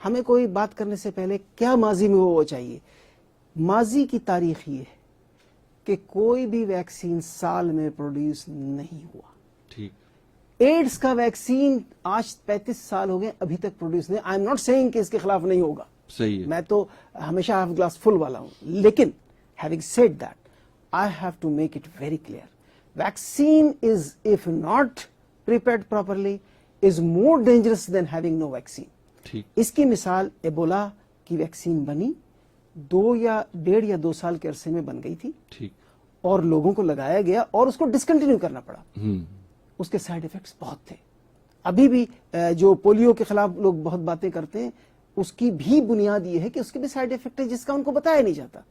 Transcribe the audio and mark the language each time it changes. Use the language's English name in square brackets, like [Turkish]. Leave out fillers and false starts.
[Urdu] ہمیں کوئی بات کرنے سے پہلے کیا ماضی میں وہ چاہیے. ماضی کی تاریخ یہ ہے کہ کوئی بھی ویکسین سال میں پروڈیوس نہیں ہوا. ٹھیک. ایڈز کا ویکسین آج 35 سال ہو گئے، ابھی تک پروڈیوس نہیں. [English] I am not seeing [Urdu] کہ اس کے خلاف نہیں ہوگا. صحیح ہے. میں تو ہمیشہ ہاف گلاس فل والا ہوں. لیکن [English] having said that, I have to make it very clear. Vaccine is, if not prepared properly, is more dangerous than having no vaccine. [Urdu] ٹھیک. اس کی مثال ایبولا کی ویکسین بنی 1.5 سال کے عرصے میں بن گئی تھی، ٹھیک. اور لوگوں کو لگایا گیا اور اس کو ڈسکنٹینیو کرنا پڑا. ہم. اس کے سائیڈ ایفیکٹس بہت تھے. ابھی بھی جو پولیو کے خلاف لوگ بہت باتیں کرتے ہیں، اس کی بھی بنیاد یہ ہے کہ اس کے بھی سائیڈ ایفیکٹ ہے جس کا ان کو بتایا نہیں جاتا.